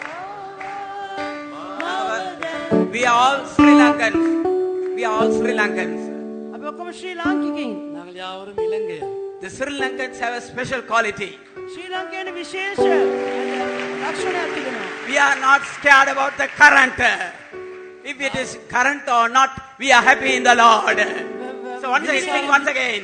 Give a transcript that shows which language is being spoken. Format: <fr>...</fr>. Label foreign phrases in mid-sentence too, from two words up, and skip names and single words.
<en>We are all Sri Lankans. We are all Sri Lankans.</en> <si>අපි ඔක්කොම ශ්‍රී ලාංකිකයින්.</si> <ta>நாங்கள் யாவரும் இலங்கையர்.</ta> <en>The Sri Lankans have a special quality.</en> <si>ශ්‍රී ලංකාවේ විශේෂ ලක්ෂණයක් තිබෙනවා.</si> <en>We are not scared about the current. If it is current or not, we are happy in the Lord. So once again, sing once again.</en>